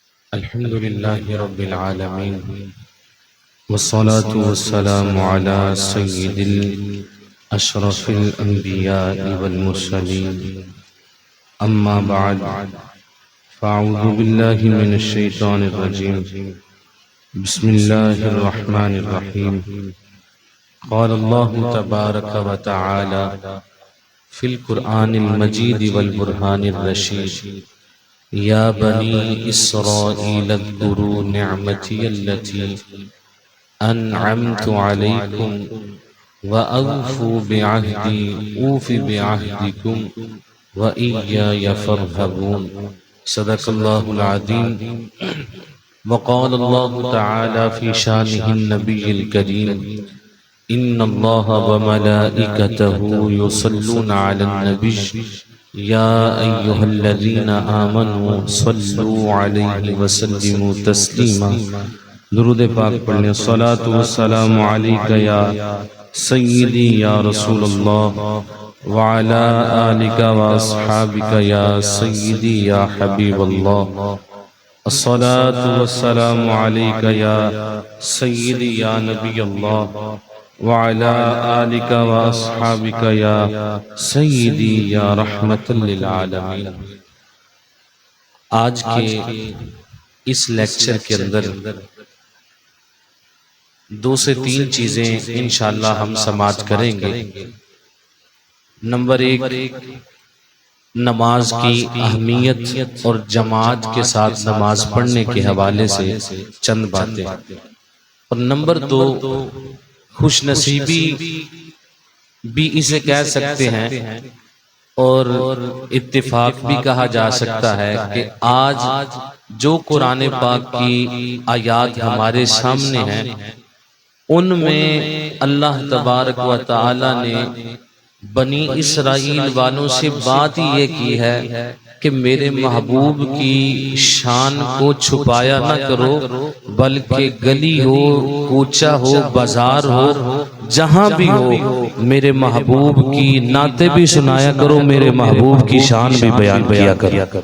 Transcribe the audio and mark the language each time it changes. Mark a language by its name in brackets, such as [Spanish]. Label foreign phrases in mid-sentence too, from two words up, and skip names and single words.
[Arabic] الحمد لله رب العالمين والصلاة والسلام على سيد الأشرف الأنبياء والمرسلين أما بعد فأعوذ بالله من الشيطان الرجيم بسم الله الرحمن الرحيم قال الله تبارك وتعالى في القرآن المجيد والبرهان الرشيد يا بني إسرائيل اذكروا نعمتي التي أنعمت عليكم وأوفوا بعهدي أوف بعهدكم وإياي فارهبون. صدق الله العظيم. وقال الله تعالى في شأن النبي الكريم إن الله وملائكته يصلون على النبي يا أيها الذين آمنوا صلوا عليه وسلموا تسليما. [Urdu] درود پاک پڑھنے. [Arabic] الصلاة والسلام عليك يا سيدي يا رسول الله وعلى آلك وأصحابك يا سيدي يا حبيب الله. الصلاة والسلام عليك يا سيدي يا نبي الله وعلى آلك وأصحابك يا سيدي يا رحمة للعالمين. [Urdu] آج کے اس لیکچر کے اندر 2 سے 3 چیزیں ان شاء اللہ ہم سماعت کریں گے. نمبر 1، نماز کی اہمیت اور جماعت کے ساتھ نماز پڑھنے کے حوالے سے چند باتیں. اور نمبر 2، خوش نصیبی بھی اسے کہہ سکتے ہیں اور اتفاق بھی کہا جا سکتا ہے کہ آج جو قرآن پاک کی آیات ہمارے سامنے ہیں ان میں اللہ تبارک و تعالیٰ نے بنی اسرائیل والوں سے بات یہ کی ہے کہ میرے محبوب کی شان کو چھپایا نہ کرو، بلکہ گلی ہو، کوچہ ہو، بازار ہو، جہاں بھی ہو میرے محبوب کی نعتیں بھی سنایا کرو، میرے محبوب کی شان بھی بیان کیا کرو.